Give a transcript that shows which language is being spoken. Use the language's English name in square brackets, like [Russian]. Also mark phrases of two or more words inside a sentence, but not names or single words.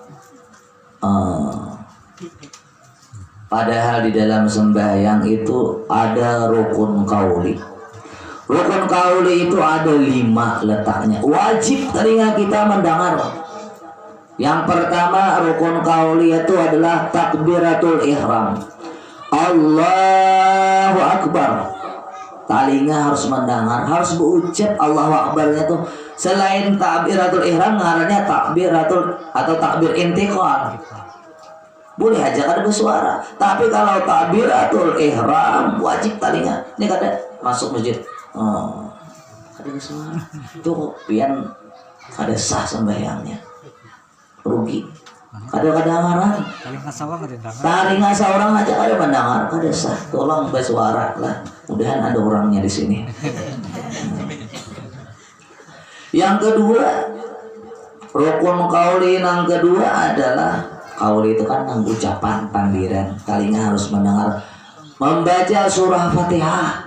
[Indonesian] Padahal di dalam sembahyang itu ada rukun qauli. Rukun qauli itu ada 5 letaknya. Wajib telinga kita mendengar. Yang pertama rukun qauli itu adalah takbiratul ihram. [Arabic] الله أكبر. [Indonesian] Telinga harus mendengar, harus berucap Allahu Akbarnya tuh. Selain takbiratul ihram, ngarannya takbiratul atau takbir intiqal. Boleh aja kada bersuara. Tapi kalau takbiratul ihram wajib telinga. Ini kada masuk masjid. Kada bersuara. [Banjar] Tuh pian kada sah sembahyangnya. [Indonesian] Rugi. Kadang-kadang marah. [Banjar] Telinga seorang aja kada mendengar, kada sah. [Indonesian] Tolong bersuara lah. Mudahan ada orangnya di sini. Yang kedua, rukun qauli yang kedua adalah qauli itu kan ucapan panggilan. Telinga harus mendengar. Membaca surah Fatihah.